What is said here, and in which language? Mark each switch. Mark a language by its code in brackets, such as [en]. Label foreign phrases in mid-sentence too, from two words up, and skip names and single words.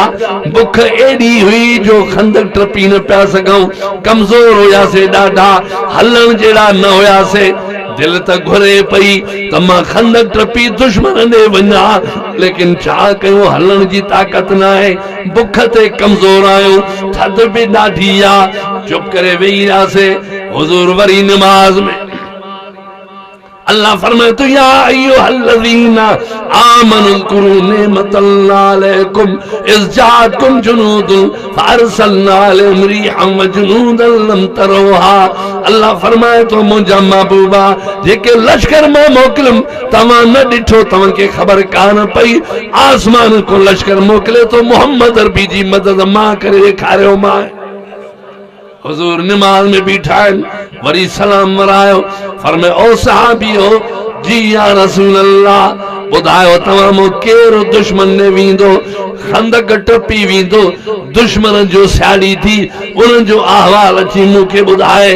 [sd] बुख एडी हुई जो खंदक टपी न पिया सघूं कमजोर हुयासे ॾाढा हलण जहिड़ा न हुयासे दिल त घुरे पई त मां खंदक टपी दुश्मन ॾे वञा लेकिन छा कयूं हलण जी ताक़त न आहे बुख ते कमजोर आहियूं थधि बि ॾाढी आहे चुप करे वेही रहियासीं हुजूर वरी नमाज में अल्लाह फरमाए तो [ar] يا أيها الذين آمنوا اذكروا نعمة الله عليكم إذ جاءتكم جنود فأرسلنا عليهم ريحا وجنودا لم تروها. [sd] अल्लाह फरमाए तो मुंहिंजा महबूबा जेके लश्कर मां मोकिलुम तव्हां न ॾिठो, तव्हां खे ख़बर कान पई। आसमान को लश्कर मोकिले तो मोहम्मद अरबी जी मदद मां करे ॾेखारियो मां। हुजूर नमाज में बीठा आहिनि, वरी सलाम वरायो, फरमाए ओ सहाबियो जी [ar] يا رسول الله, [sd] ॿुधायो तव्हां मूं केरु दुश्मन ने वेंदो, खंदक टपी वेंदो, दुश्मन जो सियाड़ी थी उन जो अहवाल अची मूंखे ॿुधाए।